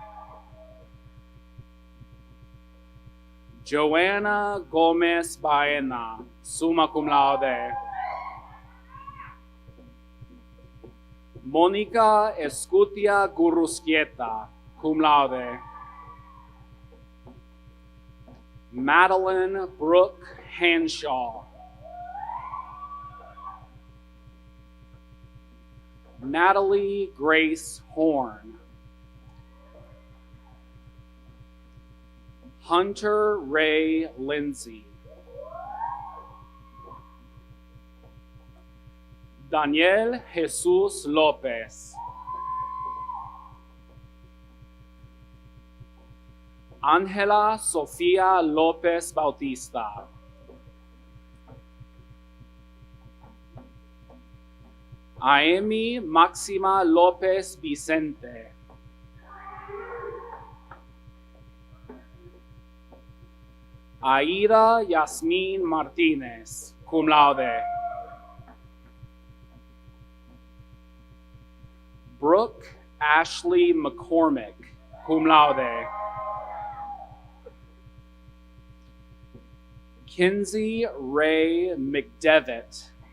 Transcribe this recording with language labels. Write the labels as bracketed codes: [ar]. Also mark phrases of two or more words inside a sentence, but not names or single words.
[en] Joanna Gomez Baena, [la] summa cum laude. [en] Monica Escutia Gurusquieta, [la] cum laude. [en] Madeline Brooke Hanshaw. Natalie Grace Horn. Hunter Ray Lindsay. Daniel Jesus Lopez. Ángela Sofía López Bautista. Aemi Máxima López Vicente. Aida Yasmín Martínez, [la] cum laude. [en] Brooke Ashley McCormick, [la] cum laude. [en] Kinsey Ray McDevitt.